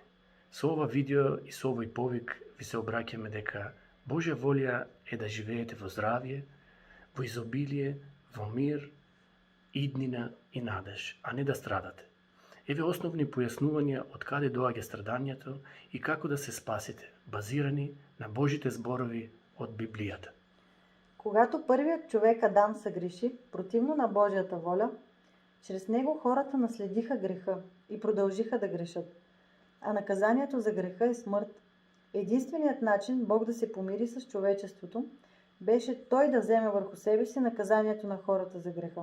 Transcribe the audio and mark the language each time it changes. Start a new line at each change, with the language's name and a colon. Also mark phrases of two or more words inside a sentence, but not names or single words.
Macedonian: Со ова видео и со овој повик ви се обраќаме дека Божја волја е да живеете во здравје, во изобилие, во мир, иднина и надеж, а не да страдате. Еве основни појаснувања од каде доаѓа страдањето и како да се спасите, базирани на Божите зборови од Библијата.
Bulgarian: Когато първият човек Адам съгреши противно на Божията воля, чрез него хората наследиха греха и продължиха да грешат. А наказанието за греха е смърт. Единственият начин Бог да се помири с човечеството беше Той да вземе върху себе си наказанието на хората за греха.